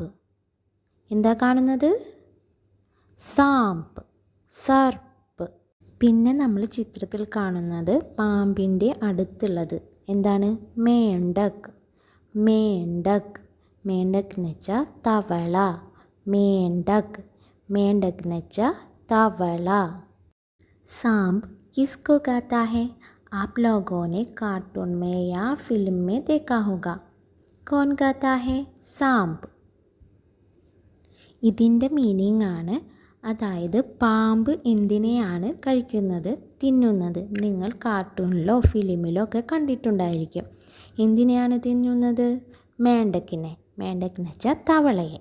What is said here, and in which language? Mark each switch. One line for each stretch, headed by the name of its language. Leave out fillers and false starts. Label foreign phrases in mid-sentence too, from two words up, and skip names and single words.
Malayalam: എന്താ കാണുന്നത്, സാമ്പ്, സർപ്പ്. പിന്നെ നമ്മൾ ചിത്രത്തിൽ കാണുന്നത് പാമ്പിൻ്റെ അടുത്തുള്ളത് എന്താണ്, മേണ്ടക്, മേണ്ടക്, മേണ്ടക് എന്ന് വെച്ചാൽ തവള, മേണ്ടക്, മേണ്ടക് എന്ന് വെച്ചാൽ തവള.
Hindi: सांप किसको कहता है, आप लोगों ने कार्टून में या फिल्म में देखा होगा. कौन कहता है सांप.
Malayalam: ഇതിൻ്റെ മീനിങ് ആണ്, അതായത് പാമ്പ് എന്തിനെയാണ് കഴിക്കുന്നത്, തിന്നുന്നത്. നിങ്ങൾ കാർട്ടൂണിലോ ഫിലിമിലോ ഒക്കെ കണ്ടിട്ടുണ്ടായിരിക്കും. എന്തിനെയാണ് തിന്നുന്നത്, മേണ്ടക്കിനെ, മേണ്ടക്ക് എന്ന് വെച്ചാൽ തവളയെ.